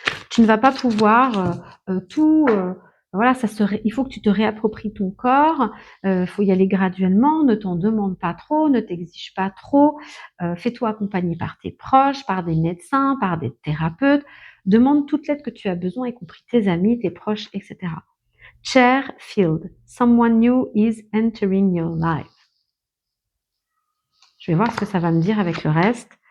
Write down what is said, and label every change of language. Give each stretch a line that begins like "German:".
French: Tu ne vas pas pouvoir tout. Voilà, il faut que tu te réappropries ton corps. Il faut y aller graduellement. Ne t'en demande pas trop, ne t'exige pas trop. Fais-toi accompagner par tes proches, par des médecins, par des thérapeutes. Demande toute l'aide que tu as besoin, y compris tes amis, tes proches, etc.
English: Chair filled. Someone new is entering your life.
French: Je vais voir ce que ça va me dire avec le reste.